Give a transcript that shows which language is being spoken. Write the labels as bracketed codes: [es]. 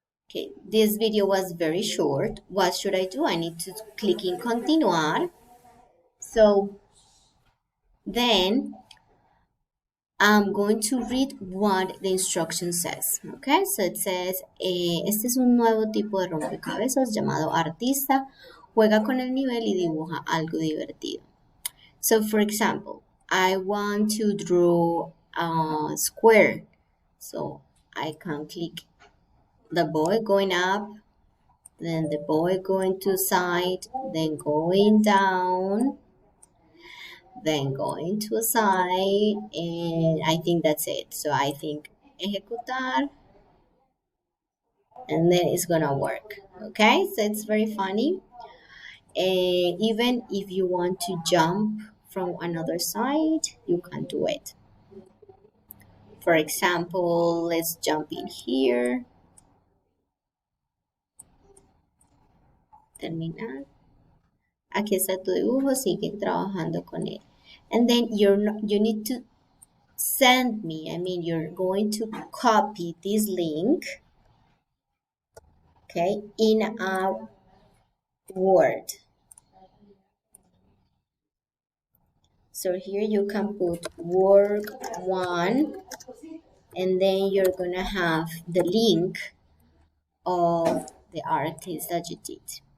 [en] Okay, this video was very short. What should I do? I need to click in continuar. So then I'm going to read what the instruction says. Okay, so it says, [es] este es un nuevo tipo de rompecabezas llamado artista. Juega con el nivel y dibuja algo divertido. [en] So for example, I want to draw a square. So I can click the boy going up, then the boy going to side, then going down, then going to a side, and I think that's it. So I think ejecutar, and then it's gonna work. Okay, so it's very funny. And even if you want to jump from another side, you can do it. For example, let's jump in here. [es] Terminar. Aquí está tu dibujo, sigue trabajando con él. [en] And then you need to send me, I mean, you're going to copy this link, okay, in a Word. So here you can put work one, and then you're gonna have the link of the artist that you did.